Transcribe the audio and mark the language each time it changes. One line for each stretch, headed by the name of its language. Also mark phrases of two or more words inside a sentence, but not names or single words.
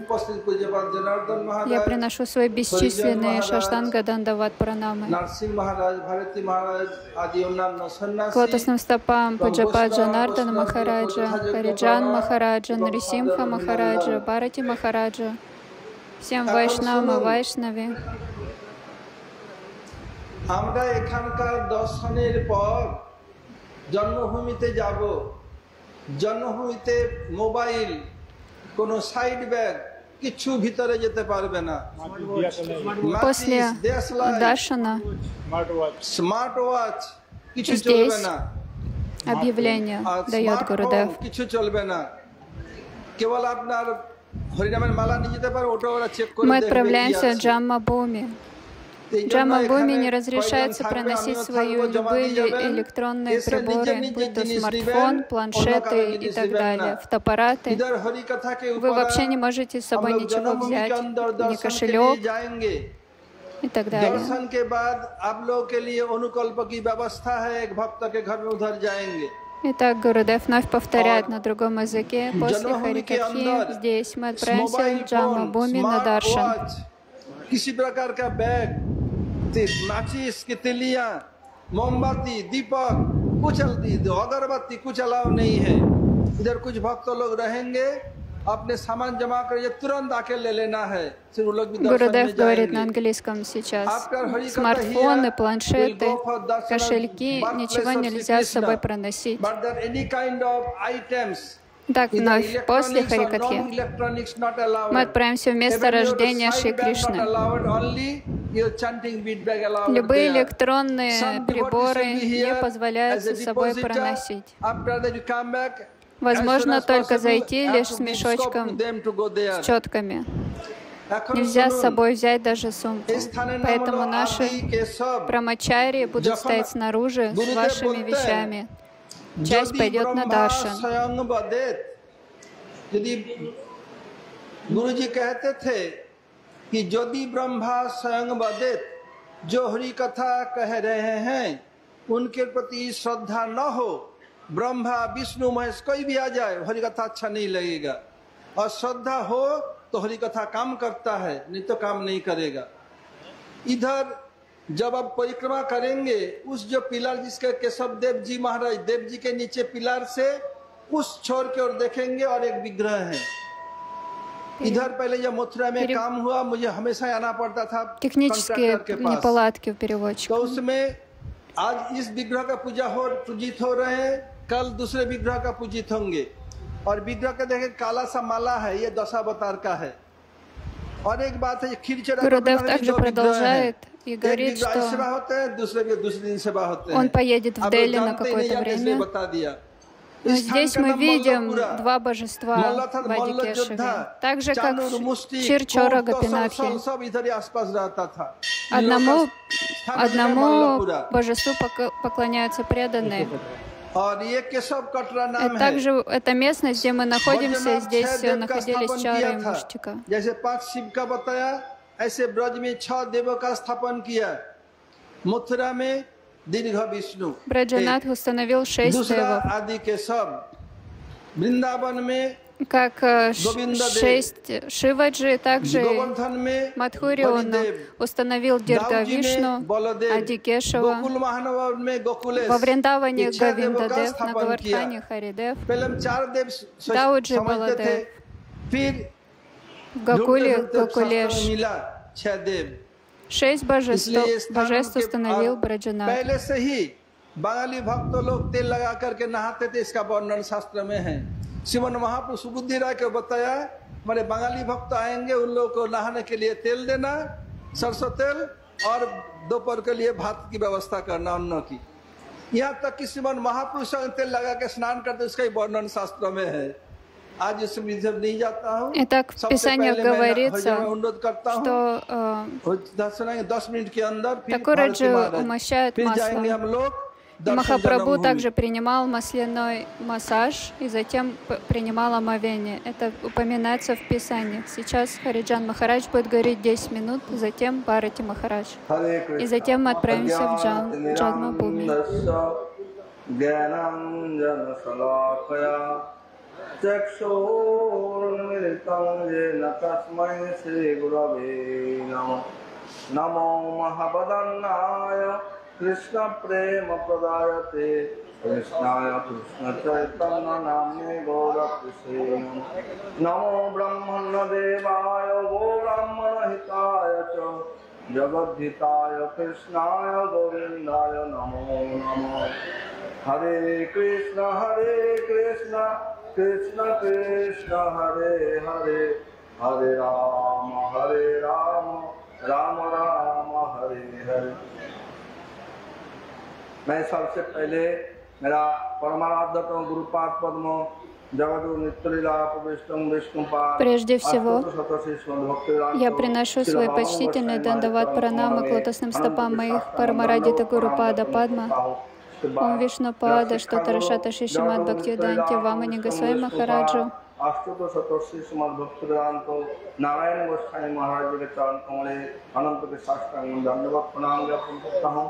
Russian: Я приношу свои бесчисленные шаштанга дандават пранамы к лотосным стопам Пуджапад Джанардана Махараджа, Хариджан Махараджа, Нарисимха Махараджа, Бхарати Махараджа, всем Вайшнавам и Вайшнави.
Bangla: জন্মভূমিতে যাব, জন্মভূমিতে মোবাইল, কোনো
English: side bag
Bangla: কিছু ভিতরে যেতে পারবে না।
Russian: После Даршана
English: smart watch
Bangla: কিছু চলবে না,
Russian: объявление дает Гурудев.
Bangla: কিছু চলবে না, কেবল আপনার হরিনামের মালা নিয়ে যেতে পারে, ওটা ওরা চেক করে
Russian: Мы
Bangla: দেখবে।
Russian: отправляемся в Джамма-Буми. В Джамма-Буми не разрешается проносить свои любые электронные приборы, будь то смартфон, планшеты и так далее, фотоаппараты. Вы вообще не можете с собой ничего взять, ни кошелек и так далее. Итак, Гурудев вновь повторяет на другом языке. После Харикатхи здесь мы отправимся в Джамма-Буми на Даршан.
Hindi: किसी प्रकार का बैग, माचिस की तिलियां, मोमबत्ती, दीपक, कुछ अगरबत्ती कुछ अलाउ नहीं है। इधर कुछ भक्त लोग रहेंगे, अपने सामान जमा कर ये तुरंत आके ले लेना है। फिर वो लोग भी दर्शन में
Russian: Гурудев говорит на
Hindi: जाएंगे।
Russian: английском сейчас. Смартфоны, планшеты, кошельки, ничего нельзя с собой проносить.
English: But that any kind of items,
Russian: Так, вновь, после Харикатхи, мы отправимся в место рождения Шри Кришны. Любые электронные приборы не позволяются с собой проносить. Возможно только зайти лишь с мешочком, с четками. Нельзя с собой взять даже сумку. Поэтому наши брамачари будут стоять снаружи с вашими вещами. Часть пойдет на Даршан.
Hindi: गुरु जी कहते थे कि
Sanskrit: यदि ब्रह्मा स्वयं वदेत,
Hindi: जो हरि कथा कह रहे हैं उनके प्रति श्रद्धा न हो, ब्रह्मा विष्णु महेश कोई भी आ जाए, हरि कथा अच्छा नहीं लगेगा। और श्रद्धा हो तो हरि कथा काम करता है, नहीं तो काम नहीं करेगा। इधर जब आप परिक्रमा करेंगे, उस जो पिलर जिसके केशव देव जी महाराज देव जी के नीचे पिलर से उस छोर की ओर देखेंगे और एक विग्रह है। इधर पहले जब मथुरा में काम हुआ, मुझे हमेशा आना पड़ता था
Russian: Технические неполадки у переводчика.
Hindi: तो उसमें आज इस विग्रह का पूजित हो रहे हैं, कल दूसरे विग्रह का पूजित होंगे। और विग्रह का देखें काला सा माला है, ये दशावतार का है। और एक बात है, खीरचड़ा
Russian: Гурудев также продолжает и говорит, что
Hindi: दूसरे दिन सेवा होते हैं।
Russian: он поедет в Дели на какое-то время.
Hindi: बता दिया।
Russian: Но здесь мы видим два божества в Адикешеве, так же как в Чирчора Гопинатхи. Одному божеству поклоняются преданные. И также эта местность, где мы находимся, здесь находились Чара и Муштика.
Hindi: ऐसे ब्रज में 6 देवों का स्थापन किया। मथुरा में दीर्घ विष्णु,
Russian: Браджанат установил 6 девов.
Hindi: आदि के सब, वृंदावन में
Russian: как 6 Шиваджи, также Мадхури он установил Дирга Вишну, Адикешева, во Вриндаване Говиндадев, на Гавардхане Харидев, Дауджи Баладев, в Гакуле Гакулеш. 6 божеств установил Браджанат.
Hindi: पहले से ही बंगाली भक्त लोग तेल लगा करके नहाते थे, इसका वर्णन शास्त्र में है। श्रीमन महाप्रभु सुबुद्धि राय को बताया, मेरे बंगाली भक्त आएंगे, उन लोगों को नहाने के लिए तेल देना, सरसों तेल, और दोपहर के लिए भात की व्यवस्था करना, अन्न की। यहाँ तक कि श्रीमन महापुरुष तेल लगा के स्नान करते, उसका ही वर्णन शास्त्र में है। आज इस विधि नहीं जाता हूँ।
Russian: Итак, в Писаниях говорится,
Hindi: अनुरोध करता हूँ,
Russian: что
Hindi: 10 मिनट के अंदर
Russian: Такураджи умощает
Hindi: फिर जाएंगे
Russian: маслом.
Hindi: हम लोग दर्शन
Russian: Махапрабху
Hindi: जन्मभूमि।
Russian: также принимал масляной массаж и затем принимал омовение. Это упоминается в Писаниях. Сейчас Хариджан Махарадж будет говорить 10 минут, затем Бхарати Махарадж. И затем мы отправимся в Джанмабхуми.
Sanskrit: कृष्ण प्रेम प्रदायते कृष्णाय कृष्ण चैतन्य नाम्ने गौरकृष्णे नमो ब्रह्मण्य देवाय गो ब्राह्मण हिताय च जगद्धिताय कृष्णाय गोविन्दाय नमो नमः। हरे कृष्ण कृष्ण कृष्ण हरे हरे, हरे राम राम राम हरे हरे।
Hindi: मैं सबसे पहले मेरा परमाराध्य गुरुपाद पद्म जगद्गुरु नित्यलीला विष्णुपाद,
Russian: Прежде всего, я приношу свои почтительные дандават пранамы к лотосным стопам моих Парамарадита Гурупада Падма, Ом Вишнупада, Штотарашата Шишимад Бхактивиданти Вамани Госвами Махараджу,
Hindi: नारायण गोस्वामी महाराज के चरण कमले अनंत के साष्टांग दंडवत प्रणाम ज्ञापन करता हूँ।